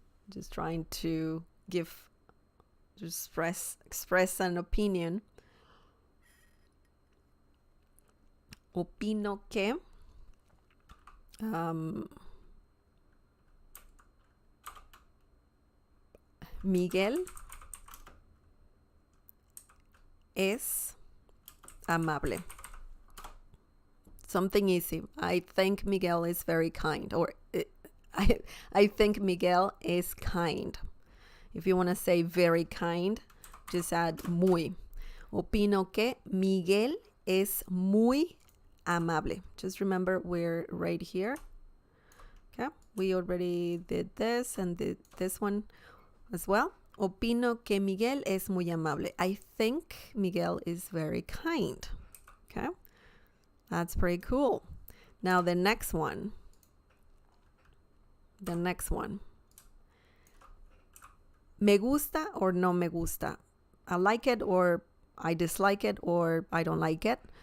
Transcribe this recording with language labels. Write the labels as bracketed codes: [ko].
[en] Just trying to express an opinion. [es] Opino que Miguel es amable. [en] Something easy. I think Miguel is very kind, or I think Miguel is kind. If you want to say very kind, just add muy. [es] Opino que Miguel es muy amable. [en] Just remember we're right here. Okay, we already did this and did this one as well. [es] Opino que Miguel es muy amable. [en] I think Miguel is very kind. Okay, that's pretty cool. Now the next one. [es] Me gusta or no me gusta. [en] I like it or I dislike it or I don't like it.